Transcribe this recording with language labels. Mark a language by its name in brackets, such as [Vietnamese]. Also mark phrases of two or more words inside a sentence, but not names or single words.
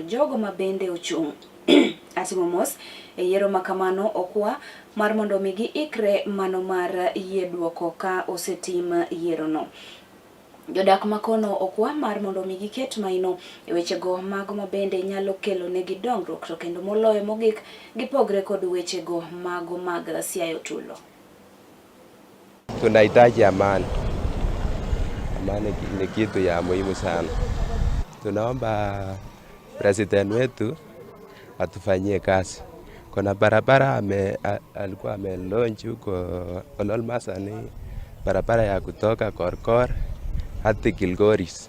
[Luo (Kenya and Tanzania)] Jogo mabende ochung' atimo mos e yiero makamano okwa mar mondo mi giikre mano mar yie duoko ka osetim yiero no. Jodak makono okwa mar mondo mi giket maino e wechego mago mabende nyalo kelo negi dongruok to kendo moloyo mogik gipogre kod wechego mago mag siayo tulo. [Swahili] Tunahitaji amani. Amani ni kitu ya muhimu sana. Tunaomba president wetu atufanyie kazi. Kuna barabara alikuwa amelaunch huko Ololmasani, barabara ya kutoka Korkor hadi Kilgoris.